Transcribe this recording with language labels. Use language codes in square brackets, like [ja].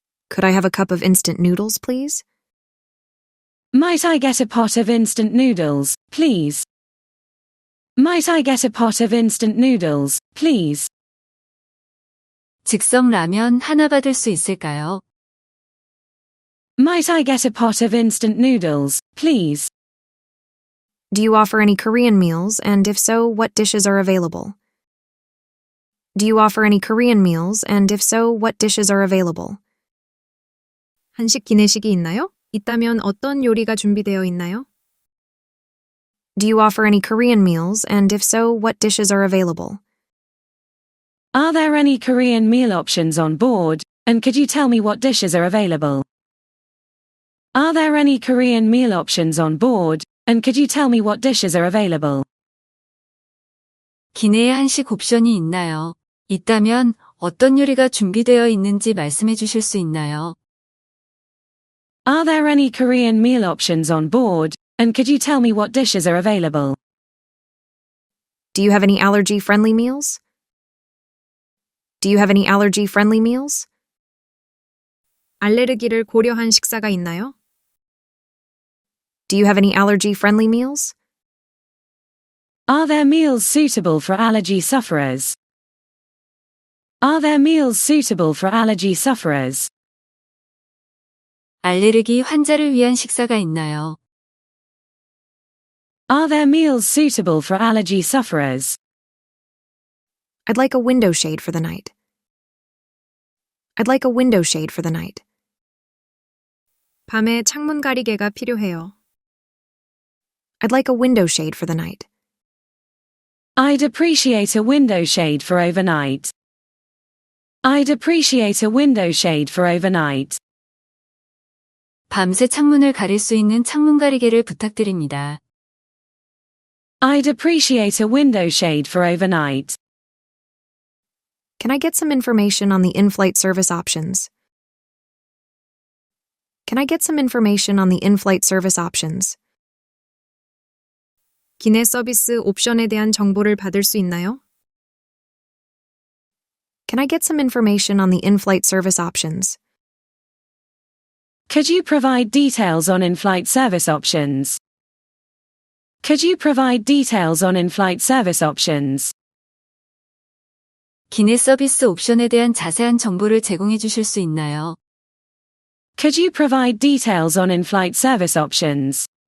[en] Could I have a cup of instant noodles, please? Might I get a pot of instant noodles, please? Might I get a pot of instant noodles, please? [ko] 즉석 라면 하나 받을 수 있을까요? [en] Might I get a pot of instant noodles, please? Do you offer any Korean meals, and if so, what dishes are available? Do you offer any Korean meals, and if so, what dishes are available? [ko] 한식 기내식이 있나요? 있다면 어떤 요리가 준비되어 있나요? [en] Do you offer any Korean meals, and if so, what dishes are available? Are there any Korean meal options on board? and could you tell me what dishes are available? Are there any Korean meal options on board, and could you tell me what dishes are available? [ko] 기내에 한식 옵션이 있나요? 있다면 어떤 요리가 준비되어 있는지 말씀해 주실 수 있나요? [en] Are there any Korean meal options on board, and could you tell me what dishes are available? Do you have any allergy-friendly meals? Do you have any allergy-friendly meals? [ko] 알레르기를 고려한 식사가 있나요? [en] Do you have any allergy-friendly meals? Are there meals suitable for allergy sufferers? Are there meals suitable for allergy sufferers? [ko] 알레르기 환자를 위한 식사가 있나요? [en] Are there meals suitable for allergy sufferers? I'd like a window shade for the night. I'd like a window shade for the night. [ko] 밤에 창문 가리개가 필요해요. [en] I'd like a window shade for the night. I'd appreciate a window shade for overnight. I'd appreciate a window shade for overnight. [ko] 밤새 창문을 가릴 수 있는 창문 가리개를 부탁드립니다. [en] I'd appreciate a window shade for overnight. Can I get some information on the in-flight service options? Can I get some information on the in-flight service options? [ko] 기내 서비스 옵션에 대한 정보를 받을 수 있나요? [en] Can I get some information on the in-flight service options? Could you provide details on in-flight service options? Could you provide details on in-flight service options? [ko] 기내 서비스 옵션에 대한 자세한 정보를 제공해 주실 수 있나요? [en] Could you provide details on in-flight service options?